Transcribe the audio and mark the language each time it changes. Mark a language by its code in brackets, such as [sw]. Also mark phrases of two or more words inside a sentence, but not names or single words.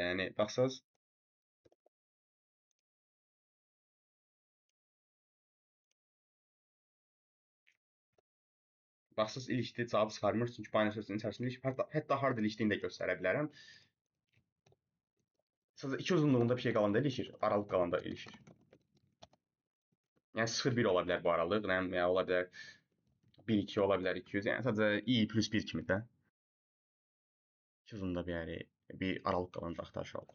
[az] Yəni baxsaz baxsız ilişdi, cavab çıxarmır. Çünki [en] binary search- [az] in içərisində ilişib. Hətta harda ilişdiyini də göstərə bilərəm. Sadəcə iki uzunluğunda bir şey qalanda ilişir, aralıq qalanda ilişir. Yəni 0-1 ola bilər bu aralıq, yəni ola bilər 1-2 ola bilər 200. Yəni sadəcə [en] i plus 1 [az] kimi də. İki uzunluğunda bir aralıq qalanda axtarış aldı.